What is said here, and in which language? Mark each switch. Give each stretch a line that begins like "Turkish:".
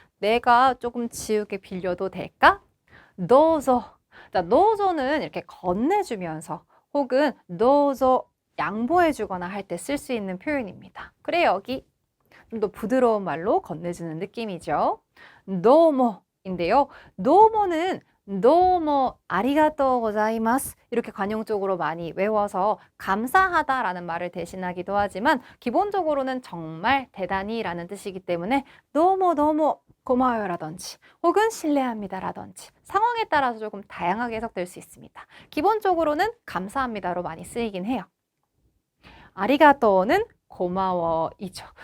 Korean: 내가 조금 지우개 빌려도 될까?
Japanese: どうぞ.
Korean: 자, どうぞ는 이렇게 건네주면서 혹은 どうぞ 양보해주거나 할 때 쓸 수 있는 표현입니다. 그래, 여기 좀 더 부드러운 말로 건네주는 느낌이죠. どうも인데요. どうも는
Japanese: どうもありがとうございます.
Korean: 이렇게 관용적으로 많이 외워서 감사하다라는 말을 대신하기도 하지만 기본적으로는 정말 대단히라는 뜻이기 때문에
Japanese: どうもどうも
Korean: 고마워요라든지 혹은 실례합니다라든지 상황에 따라서 조금 다양하게 해석될 수 있습니다. 기본적으로는 감사합니다로 많이 쓰이긴 해요. 아리가또는 고마워이죠.